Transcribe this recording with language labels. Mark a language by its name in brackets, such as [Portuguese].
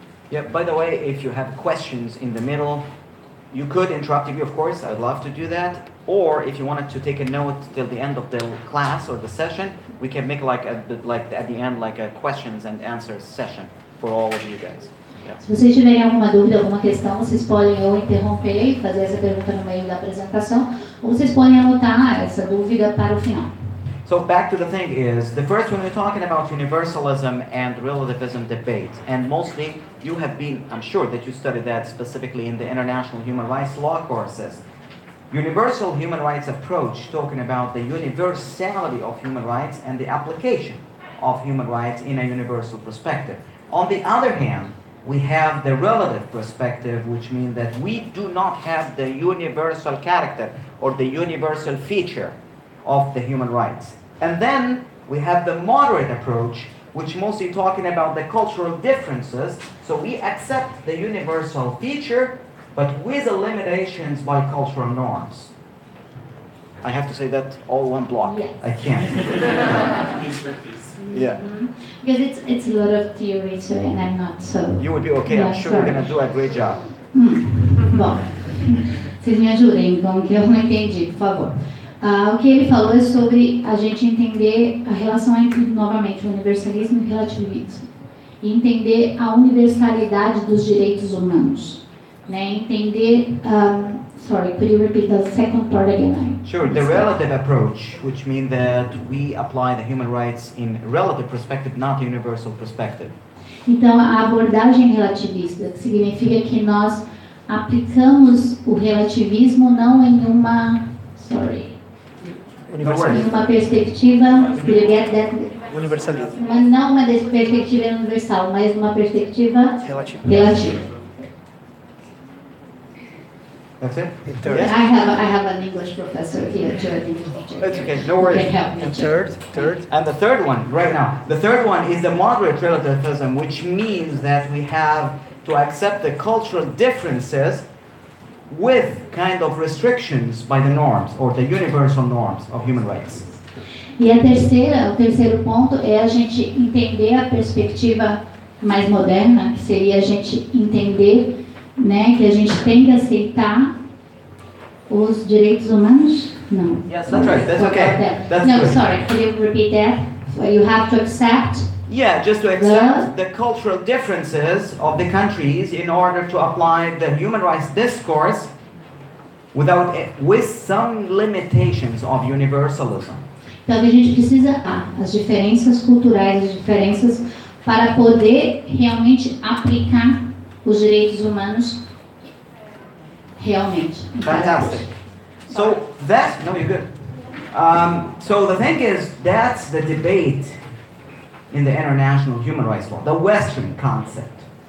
[English] Yeah, by the way, if you have questions in the middle, you could interrupt me, of course, I'd love to do that, or if you wanted to take a note till the end of the class or the session, we can make like at the end like a questions and answers session for all of you guys. Yeah. [Portuguese] Se vocês tiverem alguma dúvida, alguma questão, vocês podem ou interromper e fazer essa pergunta no meio da apresentação, ou vocês podem anotar essa dúvida para o final. [English] So back to the thing is, the first one we're talking about universalism and relativism debate, and mostly you have been, I'm sure that you studied that specifically in the international human rights law courses. Universal human rights approach, talking about the universality of human rights and the application of human rights in a universal perspective. On the other hand, we have the relative perspective, which means that we do not have the universal character or the universal feature of the human rights. And then we have the moderate approach, which mostly talking about the cultural differences. So we accept the universal feature, but with the limitations by cultural norms. I have to say that all one block. Yes. I can't. Yeah. Because it's a lot of theory, so, and I'm not so... You would be okay. Yeah, I'm sure you're sorry. going to do a great job. [Portuguese] Bom, vocês me ajudem com o que eu não entendi, por favor. O que ele falou é sobre a gente entender a relação entre, novamente, o universalismo e o relativismo. E entender a universalidade dos direitos humanos. Né? Entender... [English] sorry, could you repeat the second part again? Sure, the relative approach, which means that we apply the human rights in relative perspective, not universal perspective. [Portuguese] Então, a abordagem relativista, que significa que nós aplicamos o relativismo não em uma... Sorry. Em uma perspectiva... Universalismo. Não uma perspectiva universal, mas uma perspectiva relativa. [English] That's it? I have an English professor here too. I think It's okay, no worries. can help me. And third. And the third one, right now, the third one is the moderate relativism, which means that we have to accept the cultural differences with kind of restrictions by the norms or the universal norms of human rights. [Portuguese] E o terceiro ponto é a gente entender a perspectiva mais moderna, que seria a gente entender, né, que a gente tem que aceitar os direitos humanos. Não. [English] Yes, that's right. That's okay. That's no, good. sorry. Could you repeat that? So you have to accept. Yeah, just to accept the cultural differences of the countries in order to apply the human rights discourse with some limitations of universalism. [Portuguese] Então a gente precisa as diferenças culturais, as diferenças para poder realmente aplicar os direitos humanos realmente. [English] Fantastic. So no, you're good. So the thing is, that's the debate in the international human rights law, the Western concept.